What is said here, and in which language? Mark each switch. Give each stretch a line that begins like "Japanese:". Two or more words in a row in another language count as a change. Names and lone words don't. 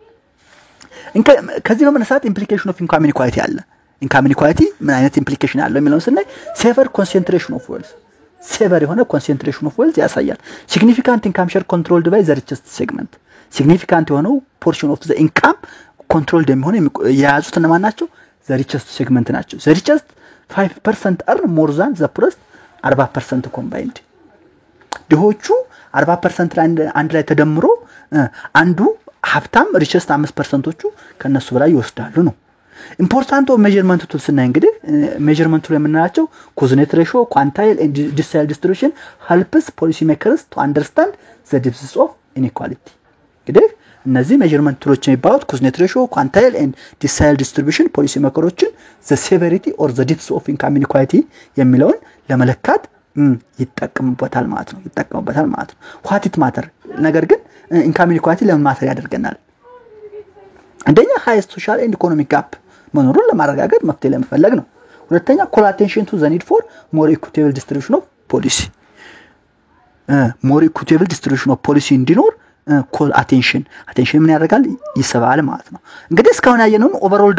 Amharic: ከዚህ በመነሳት
English: implication of income inequality አለ። income inequality
Amharic: ምን አይነት
English: ኢምፕሊኬሽን
Amharic: አለው የሚለውን ስናይ
English: severe concentration of wealth severe የሆነ concentration of wealth ያሳያል። significant income share controlled by the richest segment significant የሆነው portion of the income controlled
Amharic: የሚሆነው የያዙት እነማን ናቸው?
English: the richest segment ናቸው። the richest 5% earn more than the poorest 40% combined።
Amharic: ድሆቹ 40% አንድ ላይ ተደምሮ አንዱ ሀብታም ሪቸስት 5%ዎቹ ከነሱ በላይ ይወስዳሉ ነው።
English: important of measurement tools
Amharic: እና እንግዲህ
English: measurement tool የምንላቸው coordinate ratio quantile and decile distribution helps policy makers to understand the depth of inequality
Amharic: እንግዲህ እነዚህ
English: measurement tools የሚባሉት coordinate ratio quantile and decile distribution policy makers the severity or the depth of income inequality
Amharic: የሚለውን ለመለካት ይጠቀሙበታል ማለት ነው
English: what it matter
Amharic: ነገር ግን
English: income inequality
Amharic: ለምን ማተር ያደርገናል አንደኛ
English: highest social and economic gap
Amharic: መኖሩን ለማረጋገጥ መፍትሄ ለመፈለግ ነው ሁለተኛ
English: call attention to the need for more equitable distribution of policy more equitable distribution of policy
Amharic: እንዲኖር
English: call attention
Amharic: ምን ያደርጋል ይሰባል ማለት ነው እንግዲህ እስካሁን ያየነው ኦቨርኦል